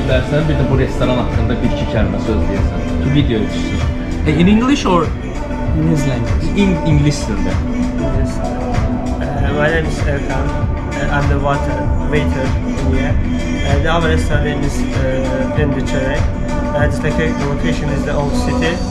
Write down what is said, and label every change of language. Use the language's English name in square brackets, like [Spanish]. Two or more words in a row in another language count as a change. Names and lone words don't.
[Azerbaijani] bilərsən, bir də bu restoran haqqında bir-iki kəlmə söz deyəsən. Video düşsün. [English] In English or In his language. in English dildə? Yes. My name is Erkan. I'm the waiter here. Our restaurant is in the Çerek. The location is the old city.